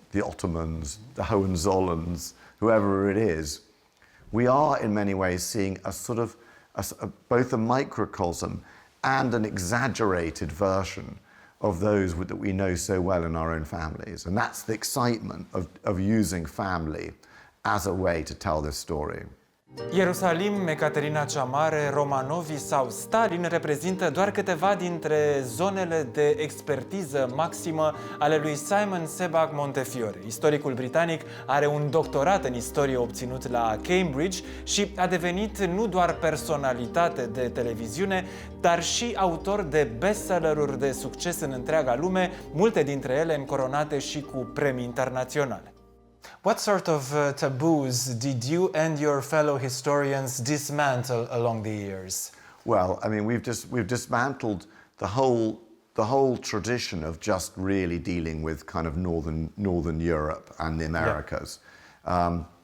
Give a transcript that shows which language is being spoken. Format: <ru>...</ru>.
<en>the Ottomans, the Hohenzollerns, whoever it is, we are in many ways seeing a sort of both a microcosm and an exaggerated version of those that we know so well in our own families. And that's the excitement of using family as a way to tell this story.</en> <ro>Ierusalim, Ecaterina cea Mare, Romanovii sau Stalin reprezintă doar câteva dintre zonele de expertiză maximă ale lui Simon Sebag Montefiore. Istoricul britanic are un doctorat în istorie obținut la Cambridge și a devenit nu doar personalitate de televiziune, dar și autor de bestselleruri de succes în întreaga lume, multe dintre ele încoronate și cu premii internaționale.</ro> <en>What sort of taboos did you and your fellow historians dismantle along the years? Well, I mean, we've dismantled the whole tradition of just really dealing with kind of northern Europe and the Americas. Yeah.</en>